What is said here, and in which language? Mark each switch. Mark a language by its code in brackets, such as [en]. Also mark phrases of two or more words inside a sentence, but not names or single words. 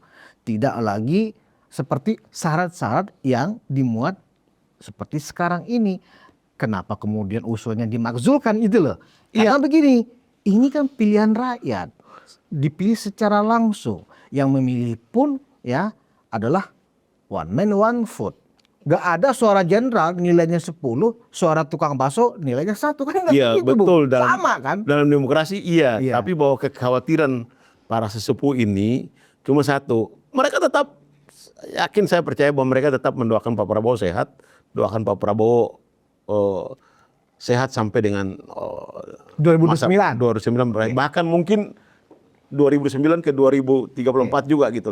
[id] Tidak lagi seperti syarat-syarat yang dimuat seperti sekarang ini. Kenapa kemudian usulnya dimakzulkan itu loh? Karena begini, ini kan pilihan rakyat. Dipilih secara langsung, yang memilih pun ya adalah [en] one man one vote. [id] Gak ada suara jenderal nilainya 10, suara tukang bakso nilainya 1, kan? Iya betul, sama kan? Dalam demokrasi iya. Tapi bahwa kekhawatiran para sesepuh ini cuma satu, mereka tetap yakin, saya percaya bahwa mereka tetap mendoakan Pak Prabowo sehat, doakan Pak Prabowo sehat sampai dengan 2009, bahkan mungkin 2009 ke 2034 juga gitu.